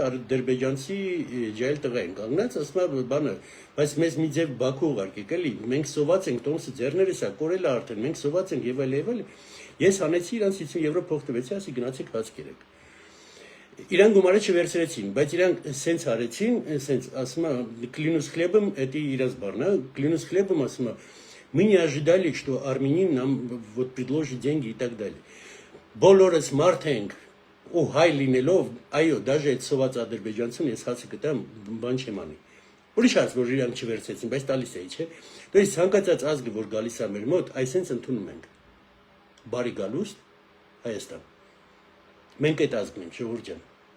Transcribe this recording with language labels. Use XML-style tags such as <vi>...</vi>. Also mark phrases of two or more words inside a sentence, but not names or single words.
<hy>ադրբեջանցի ջայլ տղա են կանգնած, ասում է բանը, բայց մեզ մի ձև Բաքու ուղարկեք, էլի, մենք սոված ենք, տոմսը ձեռներս է, կորել է արդեն, մենք սոված ենք եւ այլ։ Ես հանեցի իրանց 50 եվրո փող տվեցի, ասի գնացեք հաց կերեք։ Իրանք գումարը չվերցրեցին, բայց իրանք սենց արեցին, սենց ասում է</hy> <ru>клянусь хлебом, это</ru> <hy>իրանց բառն է,</hy> <ru>клянусь хлебом</ru> <hy>ասում է</hy> <ru>мы не ожидали, что Армянин нам вот предложит деньги и так далее.</ru> <hy>Բոլորս մարդ ենք ու հայ լինելով, այո, даже այդ սոված ադրբեջանցուն ես հացը գտամ, բան չեմ անի։ Ուրիշ հարց, որ իրանք չվերցեցին, բայց տալիս էի, չէ։</hy> <ru>То есть</ru> <hy>ցանկացած ազգը, որ գալիս է մեր մոտ, այսենց ընդունում ենք։ Բարի գալուստ Հայաստան։ Մենք այդ ազգն ենք, Ժողովուրդ ջան։</hy>